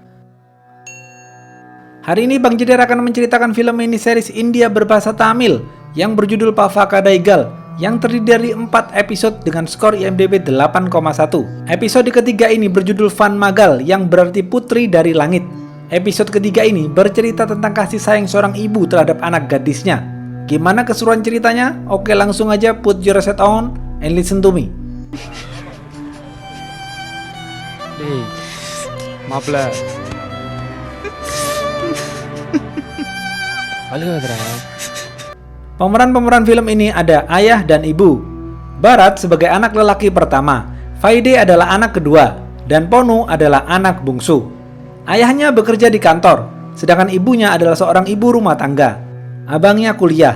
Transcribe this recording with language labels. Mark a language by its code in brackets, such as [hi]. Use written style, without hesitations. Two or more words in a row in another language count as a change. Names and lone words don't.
[id] Hari ini Bang Jedar akan menceritakan film mini series India berbahasa Tamil yang berjudul Pavaka Daigal yang terdiri dari 4 episode dengan skor IMDb 8,1. Episode ketiga ini berjudul Van Magal yang berarti putri dari langit. Episode ketiga ini bercerita tentang kasih sayang seorang ibu terhadap anak gadisnya. Gimana keseruan ceritanya? Oke, langsung aja [en] put your headset on and listen to me. [ta] டேய் மாப்பிள அழுகாதடா. [id] Pemeran-pemeran film ini ada ayah dan ibu. Bharat sebagai anak lelaki pertama, Vaide adalah anak kedua, dan Ponu adalah anak bungsu. Ayahnya bekerja di kantor, sedangkan ibunya adalah seorang ibu rumah tangga. Abangnya kuliah.